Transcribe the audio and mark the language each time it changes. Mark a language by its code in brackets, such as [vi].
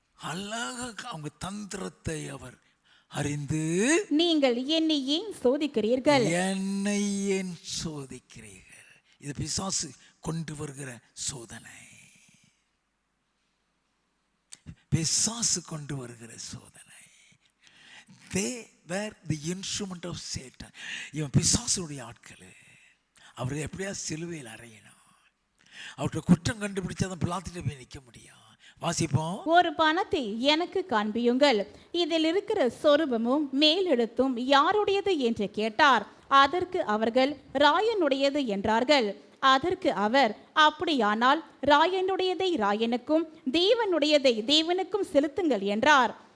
[ta] அழகாக அவங்க தந்திரத்தை அவர் அறிந்து, நீங்கள் என்னை ஏன் சோதிக்கிறீர்கள், என்னை ஏன் சோதிக்கிறீர்கள். இது பிசாசு கொண்டு வருகிற சோதனை, பிசாசு கொண்டு வருகிற சோதனை. [en] They were the instrument of Satan. [ta] இவன் பிசாசுடைய ஆட்கள். அவர் எப்படியா சிலுவையில் அறையணும். அவர்கிட்ட குற்றம் கண்டுபிடிச்சாதான் பிலாத்திட்ட போய் நிற்க முடியும். வாசிப்போம். ஒரு பணத்தை எனக்கு காண்பியுங்கள், இதில் இருக்கிற சொரூபமும் மேலெழுத்தும் யாருடையது என்று கேட்டார். அதற்கு அவர்கள் ராயனுடையது என்றார்கள். அதற்கு அவர், அப்படியானால் ராயனுடையதை ராயனுக்கும் தேவனுடையதை தேவனுக்கும் செலுத்துங்கள் என்றார்.